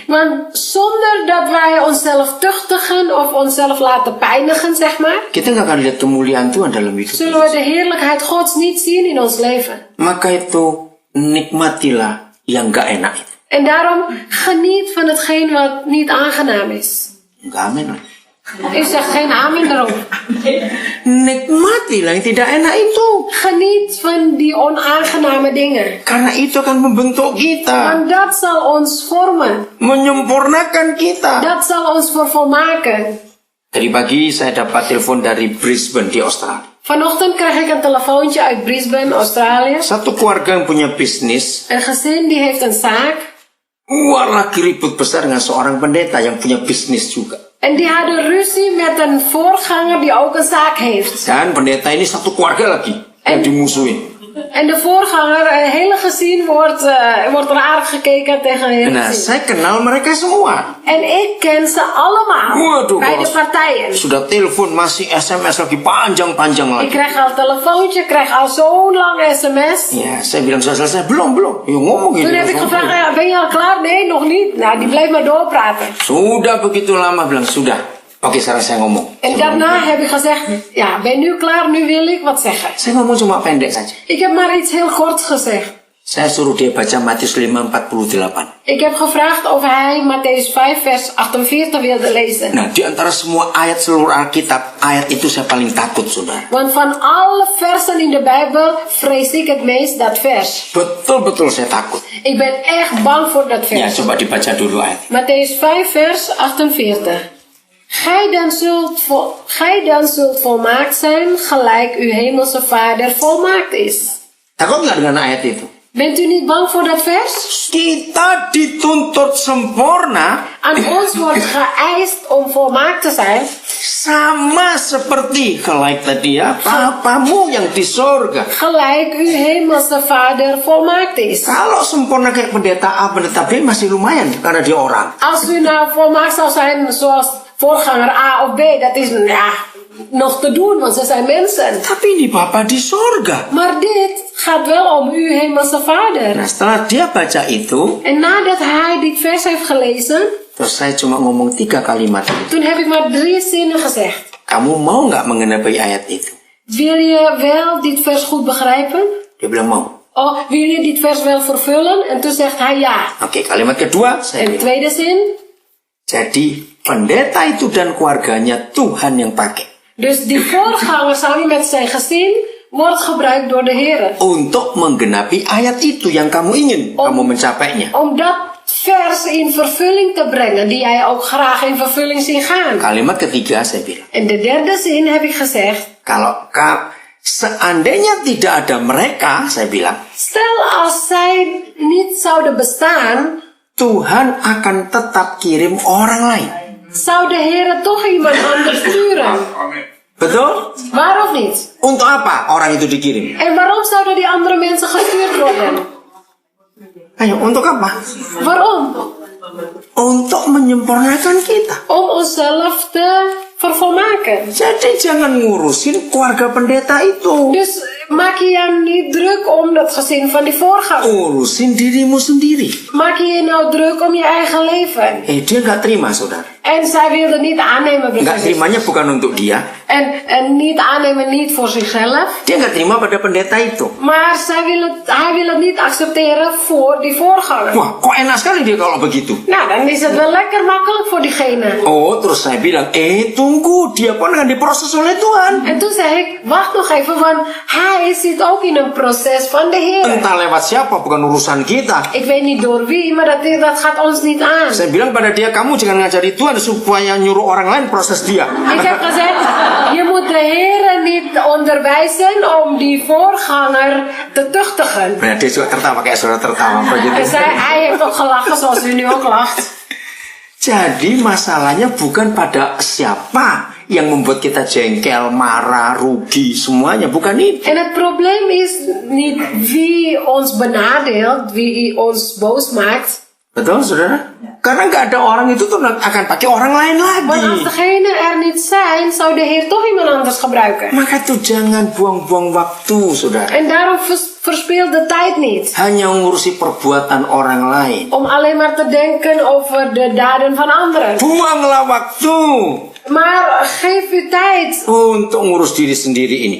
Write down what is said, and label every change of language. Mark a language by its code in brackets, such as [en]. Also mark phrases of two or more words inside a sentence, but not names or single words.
[nl] Want zonder dat wij onszelf tuchtigen of onszelf laten pijnigen, zeg maar, [id] kita nggak akan lihat kemuliaan Tuhan dalam hidup [nl] zullen [id] kita. [nl] we de heerlijkheid Gods niet zien in ons leven. [id] Maka itu nikmatilah yang gak enak itu. [nl] En daarom geniet van hetgeen wat niet aangenaam is. [id] Enggak amin. [nl] U zegt geen amen erop. [id] Nikmatilah yang tidak enak itu. [nl] Geniet van die onaangename dingen. [id] Karena itu akan membentuk kita, [nl] Want dat zal ons vormen. [id] menyempurnakan kita. [nl] Dat zal ons vervolmaken. [id] Tadi pagi saya dapat telepon dari Brisbane di Australia. [nl] Vanochtend kreeg ik een telefoontje uit Brisbane, Australië. [id] Satu keluarga yang punya bisnis, [nl] Een gezin die heeft een zaak. [id] lagi ribut besar dengan seorang pendeta yang punya bisnis juga. [nl] En die hadden ruzie met een voorganger die ook een zaak heeft. [id] Dan pendeta ini satu keluarga lagi yang dimusuhin. [nl] En de voorganger, het hele gezin wordt raar gekeken tegen het hele [id] Nah, [nl] gezin. [id] saya kenal mereka semua. [nl] En ik ken ze allemaal. [id] Waduh, [nl] Beide [id] bos. [nl] partijen. [id] Sudah telepon, masih SMS lagi panjang-panjang [nl] Ik [id] lagi. [nl] krijg al telefoontje, krijg al zo'n lang sms. [id] Ya, saya bilang sudah selesai. Belum. Ya ngomong [nl] Toen heb ik [id] gini. [nl] gevraagd, ja, ben je al klaar? Nee, nog niet. Nou, die bleef maar doorpraten. [id] Sudah begitu lama, bilang sudah. Oke, sekarang saya ngomong. [nl] En daarna heb ik gezegd, ja, ben nu klaar? Nu wil ik wat zeggen. [id] Saya ngomong cuma pendek saja. [nl] Ik heb maar iets heel korts gezegd. [id] Saya suruh dia baca Matius 5:48. [nl] Ik heb gevraagd of hij Matthäus 5 vers 48 wilde lezen. [id] Nah, di antara semua ayat seluruh Alkitab, ayat itu saya paling takut, saudara. [nl] Want van alle versen in de Bijbel vrees ik het meest dat vers. [id] Betul-betul saya takut. [nl] Ik ben echt bang voor dat [id] Ya, [nl] vers. [id] coba dibaca dulu ayat. [nl] Matthäus 5 vers 48. Gij dan zult volmaakt zijn, gelijk uw hemelse Vader volmaakt is. [id] Takut nggak dengan ayat itu? [nl] Bent u niet bang voor dat vers? [id] Kita dituntut sempurna [nl] Aan ons wordt geëist om volmaakt te zijn. [id] sama seperti gelijk tadi ya, papamu yang di sorga. [nl] Gelijk uw hemelse Vader volmaakt is. [id] Kalau sempurna kayak pendeta A, pendeta B masih lumayan karena dia orang. [nl] Als u nou volmaakt zou zijn zoals voorganger A of B, dat is ja, nog te doen, want ze zijn mensen. [id] Tapi ini Bapa di sorga. [nl] Maar dit gaat wel om uw hemelse Vader. [id] Nah, setelah dia baca itu, [nl] En nadat hij dit vers heeft gelezen, [id] terus saya cuma ngomong 3 kalimat. [nl] toen heb ik maar 3 zinnen gezegd. [id] Kamu mau nggak mengenapi ayat itu? [nl] Wil je wel dit vers goed begrijpen? [id] Dia bilang mau. [nl] Oh, wil je dit vers wel vervullen? En toen zegt hij ja. [id] Oke, kalimat kedua saya [nl] En de [id] bilang. [nl] tweede zin. [id] Jadi pendeta itu dan keluarganya Tuhan yang pakai. [nl] Dus die voorganger samen met zijn gezin wordt gebruikt door de Heer. [id] untuk menggenapi ayat itu yang kamu ingin, kamu mencapainya. [nl] Om dat vers in vervulling te brengen, die jij ook graag in vervulling ziet gaan. [id] Kalimat ketiga saya bilang, [nl] En de derde zin heb ik gezegd. [id] seandainya tidak ada mereka, saya bilang, [nl] Stel als zij niet zouden bestaan, [id] Tuhan akan tetap kirim orang lain. [nl] zou de Heer toch iemand anders sturen. [id] Betul? [nl] Waarom niet? [id] Untuk apa orang itu dikirim? [nl] En waarom zouden die andere mensen gestuurd worden? [id] Ayo, untuk apa? [nl] Waarom? [id] Untuk menyempurnakan kita. [nl] Om onszelf te vervolmaken. [id] Jadi jangan ngurusin keluarga pendeta itu. [nl] Dus maak je je niet druk om dat gezin van die voorganger. [id] Urusin dirimu sendiri. [nl] Maak je je nou druk om je eigen leven. [id] Dia nggak terima, saudara. [nl] En zij wilde niet aannemen. broers en [id] Nggak [nl] zusters. [id] terimanya bukan untuk dia. [nl] En niet aannemen niet voor zichzelf. [id] Dia nggak terima pada pendeta itu. [nl] Maar hij wil het niet accepteren voor die voorganger. [id] Wah, kok enak sekali dia kalau begitu. [nl] Nou, dan is het wel lekker makkelijk voor diegene. [id] Oh, terus saya bilang, tunggu, dia pun akan diproses oleh Tuhan. [nl] En toen zei ik, wacht nog even, want hij zit ook in een proces van de Heer. [id] Entah lewat siapa, bukan urusan kita. [nl] Ik weet niet door wie, maar dat gaat ons niet aan. [id] Saya bilang pada dia, kamu jangan ngajari Tuhan supaya nyuruh orang lain proses dia. [nl] Ik heb gezegd, je moet de Heer niet onderwijzen om die voorganger te tuchtigen. [id] Nah, dia juga tertawa kayak saudara tertawa begitu. [nl] En hij heeft ook gelachen zoals u nu ook lacht. [id] Jadi masalahnya bukan pada siapa yang membuat kita jengkel, marah, rugi, semuanya. Bukan itu. [nl] En het probleem is niet wie ons benadeelt, wie ons boos maakt. [id] Betul, saudara? Karena nggak ada orang itu tuh akan pakai orang lain [nl] Want als [id] lagi. [nl] degene er niet zijn, zou de Heer toch iemand anders gebruiken. [id] Maka tuh jangan buang-buang waktu, saudara. [nl] En daarom verspeel de tijd niet. [id] Hanya ngurusi perbuatan orang lain. [nl] Om alleen maar te denken over de daden van anderen. [id] Buanglah waktu [nl] Maar geef uw tijd [id] untuk ngurus diri sendiri ini.